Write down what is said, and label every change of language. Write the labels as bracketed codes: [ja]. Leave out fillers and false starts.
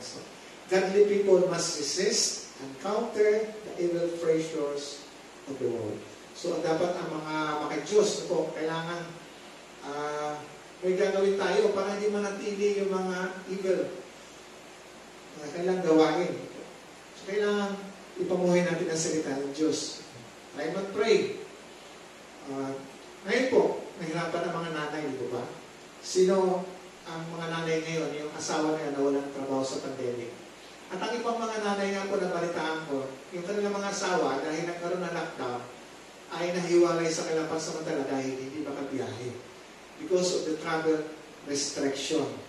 [en] So, godly people must resist and counter the evil pressures of the world. [tl] So, dapat ang mga maka-Diyos po, kailangan may gagawin tayo para hindi manatili yung mga evil na kailangan gawain. So, kailangan ipamuhay natin ang salita ng Diyos. Try mag-pray. Ngayon po, nahirapan ang mga nanay, di ba? Sino ang mga nanay ngayon, yung asawa na nawalan ng trabaho sa pandemic? At ang ibang mga nanay nga po na balitaan ko, yung kanilang mga asawa, dahil nagkaroon ng lockdown, ay nahiwalay sa kanilang pansamantala dahil hindi makabiyahe. [en] Because of the travel restriction.